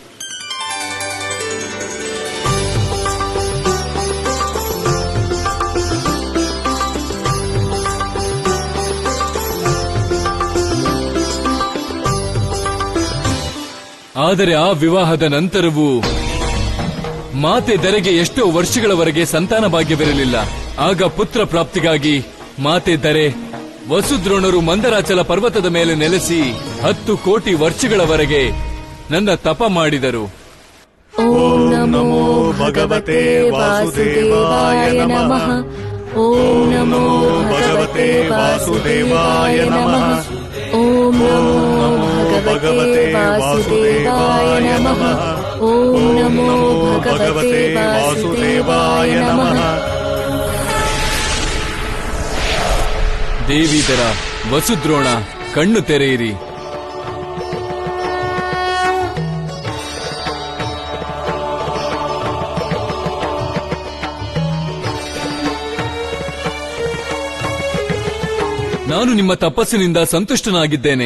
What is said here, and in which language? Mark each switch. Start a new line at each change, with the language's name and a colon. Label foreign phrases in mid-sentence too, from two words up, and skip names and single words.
Kannada: ಆದರೆ ಆ ವಿವಾಹದ ನಂತರವೂ ಮಾತೆ ಧರೆಗೆ ಎಷ್ಟೋ ವರ್ಷಗಳವರೆಗೆ ಸಂತಾನ ಭಾಗ್ಯವಿರಲಿಲ್ಲ. ಆಗ ಪುತ್ರ ಪ್ರಾಪ್ತಿಗಾಗಿ ಮಾತೆ ಧರೆ ವಸುದ್ರೋಣರು ಮಂದರಾಚಲ ಪರ್ವತದ ಮೇಲೆ ನೆಲೆಸಿ 10 ಕೋಟಿ ವರ್ಷಗಳವರೆಗೆ ನನ್ನ ತಪ ಮಾಡಿದರು.
Sanskrit: ಓಂ ನಮೋ ಭಗವತೆ ವಾಸುದೇವಾಯ ನಮಃ. ಓಂ ನಮೋ ಭಗವತೆ ವಾಸುದೇವಾಯ ನಮಃ. ಓಂ ನಮೋ ಭಗವತೆ ವಾಸುದೇವಾಯ ನಮಃ. ಓಂ ನಮೋ ಭಗವತೆ ವಾಸುದೇವಾಯ ನಮಃ.
Kannada: ದೇವಿದರ ವಸುದ್ರೋಣ, ಕಣ್ಣು ತೆರೆಯಿರಿ. ನಾನು ನಿಮ್ಮ ತಪಸ್ಸಿನಿಂದ ಸಂತುಷ್ಟನಾಗಿದ್ದೇನೆ.